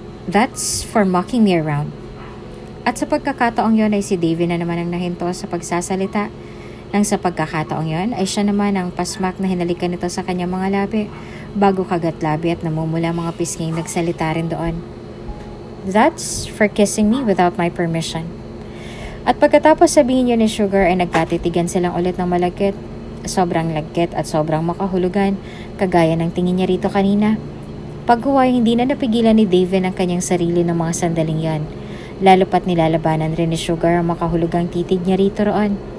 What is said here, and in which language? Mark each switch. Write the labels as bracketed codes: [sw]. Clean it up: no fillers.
[en] That's for mocking me around. [tl] At sa pagkakataong yon ay si Davin na naman ang nahinto sa pagsasalita. Nang sa pagkakataong yon ay siya naman ang pasmak na hinalikan nito sa kanyang mga labi bago kagat labi at namumula mga pisnging nagsalita rin doon. [en] That's for kissing me without my permission. [tl] At pagkatapos sabihin niya ni Sugar ay nagkatitigan silang ulit ng malagkit. Sobrang lagkit at sobrang makahulugan, kagaya ng tingin niya rito kanina. Paghuway, hindi na napigilan ni Davin ang kanyang sarili ng mga sandaling yan. Lalo pat nilalabanan rin ni Sugar ang makahulugang titig niya rito roon.